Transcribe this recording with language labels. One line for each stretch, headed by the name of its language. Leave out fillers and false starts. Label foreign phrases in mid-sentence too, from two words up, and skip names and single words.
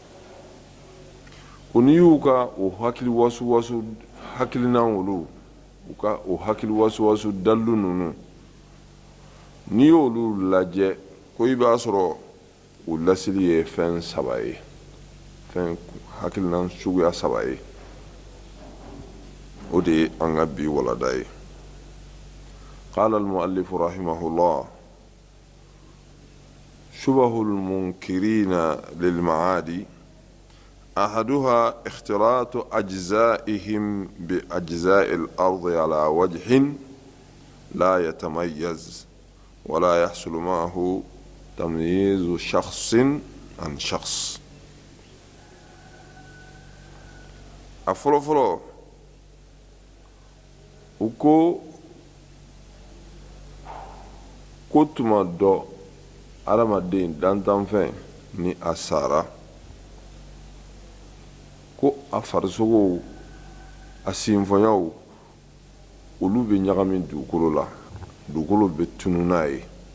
Bambara: ko n'i y'u ka o hakili wasuwasu hakilina olu, u ka o hakili wasuwasu dalilu ninnu, n'i y'olu lajɛ ko i b'a sɔrɔ u lasili ye fɛn saba ye, fɛn hakilina suguya saba ye. o de ye an ka bi walada ye.
Arabic: قال المؤلف رحمه الله شبه المنكرين للمعاد أحدها اختلاط أجزائهم بأجزاء الأرض على وجه لا يتميز ولا يحصل معه تمييز شخص عن شخص.
Bambara: a fɔlɔfɔlɔ u ko tuma dɔ adamaden dantanfɛn ni a sara ko a farisogow a sinfɔnyaw olu bɛ ɲagami dugukolo la dugukolo bɛ tunu n'a ye